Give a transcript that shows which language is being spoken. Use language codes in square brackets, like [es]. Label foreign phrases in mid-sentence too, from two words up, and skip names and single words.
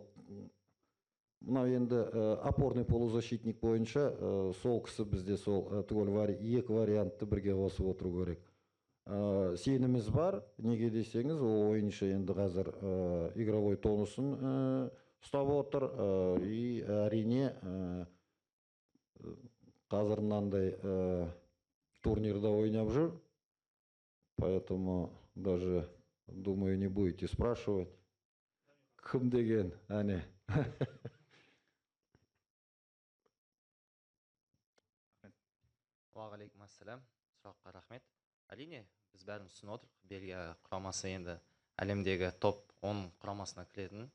[kk] Мына енді [ru] опорный полузащитник [kk] бойынша сол кісі бізде сол түгел екі вариантты бірге қосып отыру керек. Сеніміз бар, неге десеңіз, ол ойыншы енді қазір игровой тонусын ұстап отыр. И әрине қазір мынандай турнирда ойнап жүр. [ru] Поэтому даже, думаю, не будете спрашивать, [kk] кім деген, әне. Уағалейкум ассалам. Сұраққа рахмет. Әрине, біз бәріміз түсініп отырмыз. Бельгия құрамасы енді әлемдегі топ 10 құрамасына кіретін.